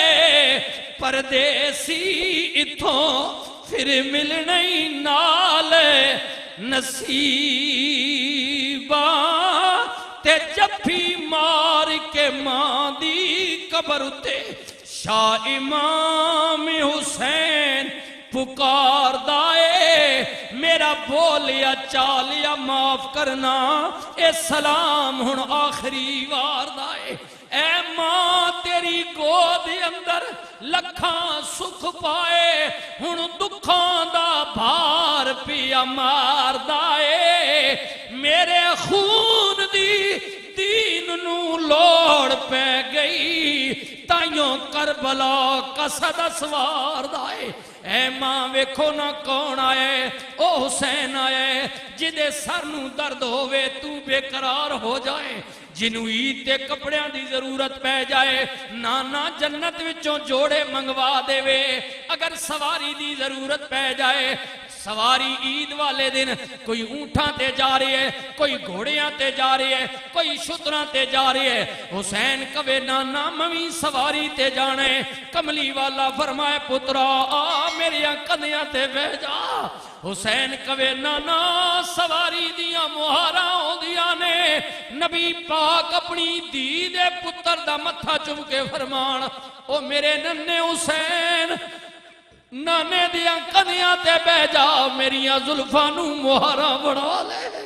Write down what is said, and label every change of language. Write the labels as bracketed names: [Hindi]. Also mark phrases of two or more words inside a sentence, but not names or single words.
[Punjabi] پردیسی اتھوں پھر ملنا ہی نال نصیباں تے جفی مار کے ماں دی قبر اتے شاہ امام حسین پکار دائے میرا بولیا چالیا معاف کرنا اے سلام ہن آخری وار دائے اے ماں تیری گود اندر لکھاں سکھ پائے ہن دکھاں دا بھار پیا مار دائے میرے خون دی دین نو لوڑ پہ گئی تائیوں کربلا قصد اسوار دائے اے ماں ویکھو نہ کون آئے او حسین آئے جدے سر نو درد ہوئے تو بے قرار ہو جائے جنوں عید تے کپڑیاں دی ضرورت پہ جائے نانا جنت وچوں جوڑے منگوا دے وے اگر سواری دی ضرورت پہ جائے سواری عید والے دن کوئی اونٹاں تے جا رہی ہے کوئی گھوڑیاں تے جا رہی ہے کوئی شتراں تے جا رہی ہے حسین کہے نانا ممی سواری تے جانے کملی والا فرمائے پترا آ میری کندیاں تے بہ جا حسین کہے نانا سواری دیاں مہاراں ہوندیاں نے نبی پاک اپنی دھی دے پتر دا متھا چوم کے فرمان او میرے ننے حسین نانے دیاں کندیاں تے بہ جا میریاں زلفاں نو مہاراں بنا لے